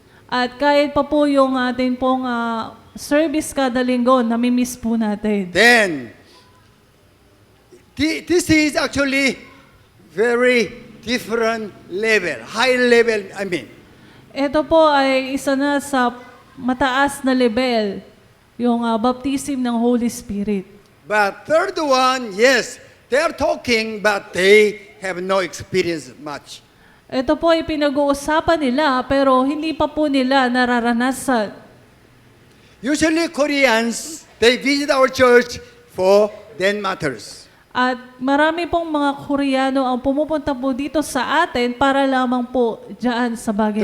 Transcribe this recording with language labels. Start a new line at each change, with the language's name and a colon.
Filipino: At kahit pa po yung ating pong service kada linggo, namimiss po natin.
English: Then, this is actually very different level, high level, I mean.
Filipino: Ito po ay isa na sa mataas na level, yung baptism ng Holy Spirit.
English: But third one, yes, they are talking, but they have no experience much.
Filipino: Ito po ay pinag-uusapan nila, pero hindi pa po nila nararanasan.
English: Usually Koreans, they visit our church for then matters.
Filipino: At marami pong mga Koreano ang pumupunta po dito sa atin para lamang po dyan sa bagay